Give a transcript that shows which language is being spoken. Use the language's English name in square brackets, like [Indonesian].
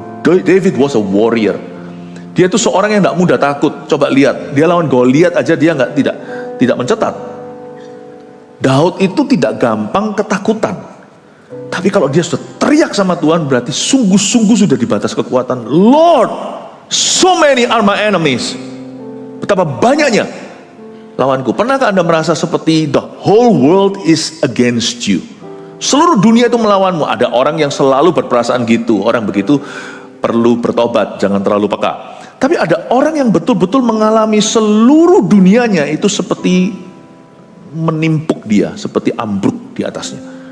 [English] David was a warrior. [Indonesian] Dia itu seorang yang tidak mudah takut. Coba lihat, dia lawan Goliat aja dia tidak mencetat. Daud itu tidak gampang ketakutan. Tapi kalau dia sudah teriak sama Tuhan, berarti sungguh-sungguh sudah di batas kekuatan. [English] Lord, so many are my enemies. [Indonesian] Betapa banyaknya lawanku. Pernahkah Anda merasa seperti [English] the whole world is against you? [Indonesian] Seluruh dunia itu melawanmu. Ada orang yang selalu berperasaan gitu. Orang begitu perlu bertobat, jangan terlalu peka. Tapi ada orang yang betul-betul mengalami seluruh dunianya itu seperti menimpuk dia, seperti ambruk di atasnya.